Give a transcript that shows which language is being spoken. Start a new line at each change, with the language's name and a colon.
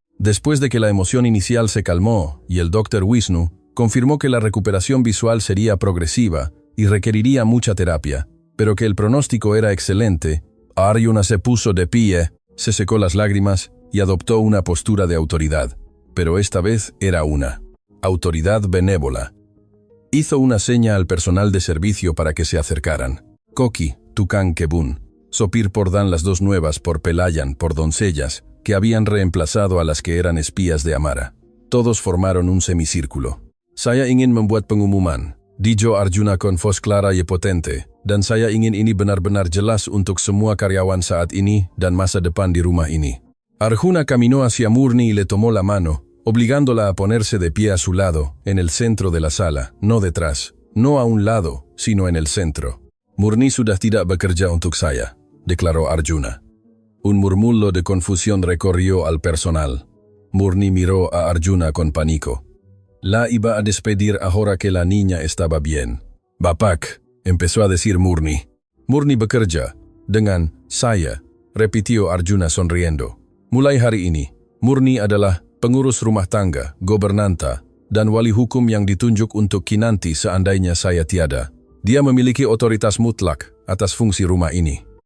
Spanish: Después de que la emoción inicial se calmó y el Dr. Vishnu confirmó que la recuperación visual sería progresiva y requeriría mucha terapia, pero que el pronóstico era excelente, Arjuna se puso de pie, se secó las lágrimas y adoptó una postura de autoridad, pero esta vez era una autoridad benévola. Hizo una seña al personal de servicio para que se acercaran. Koki, Tukang Kebun, Sopir Pordán, las dos nuevas por Pelayan, por doncellas, que habían reemplazado a las que eran espías de Amara. Todos formaron un semicírculo.
Indonesian: Saya ingin membuat pengumuman,
Spanish: dijo Arjuna con voz clara y potente,
Indonesian: dan saya ingin ini benar-benar jelas untuk semua karyawan saat ini dan masa depan di rumah ini.
Spanish: Arjuna caminó hacia Murni y le tomó la mano, obligándola a ponerse de pie a su lado, en el centro de la sala, no detrás, no a un lado, sino en el centro.
Indonesian: Murni sudah tidak bekerja untuk saya,
Spanish: declaró Arjuna. Un murmullo de confusión recorrió al personal. Murni miró a Arjuna con pánico. La iba a despedir ahora que la niña estaba bien.
Indonesian: Bapak,
Spanish: empezó a decir Murni.
Indonesian: Murni bekerja dengan saya,
Spanish: repitió Arjuna sonriendo.
Indonesian: Mulai hari ini, Murni adalah pengurus rumah tangga, gobernanta, dan wali hukum yang ditunjuk untuk Kinanti seandainya saya tiada. Dia memiliki otoritas mutlak atas fungsi rumah ini.